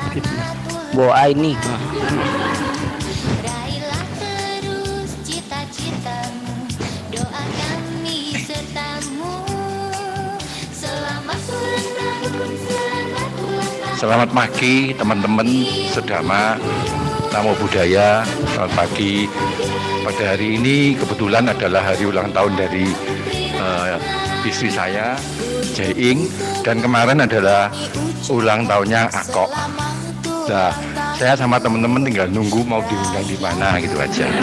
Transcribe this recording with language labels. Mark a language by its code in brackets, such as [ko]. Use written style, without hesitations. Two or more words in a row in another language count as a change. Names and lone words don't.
[id] Boa ini. Raihlah terus cita-citamu, doa kami sertamu. Selamat ulang tahun, selamat ulang tahun. Selamat pagi teman-teman sedama, [pi] namo buddhaya, [id] selamat pagi. Pada hari ini kebetulan adalah hari ulang tahun dari istri saya. Jaing, dan kemarin adalah ulang tahunnya Akok. Nah, saya sama teman-teman tinggal nunggu mau diundang di mana gitu aja.